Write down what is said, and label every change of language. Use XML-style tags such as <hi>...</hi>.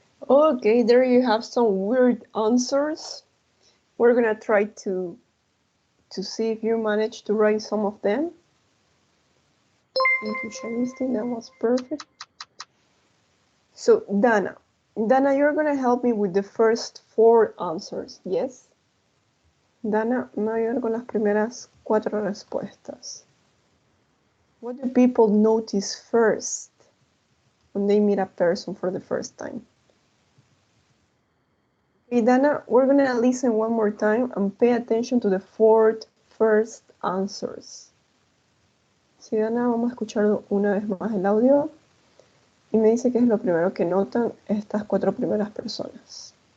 <en>Okay, there you have some weird answers. We're gonna try to see if you manage to write some of them. Thank you, Shanisti. That was perfect. So, Dana, you're gonna help me with the first 4 answers, yes?</en> <es>Dana, me va a ayudar con las primeras 4 respuestas.</es> <en>What do people notice first when they meet a person for the first time? Okay, Dana, we're gonna listen one more time and pay attention to the 4 first answers.</en> <es>Sí, Dana, vamos a escuchar una vez más el audio y me dice que es lo primero que notan estas 4 primeras personas.</es>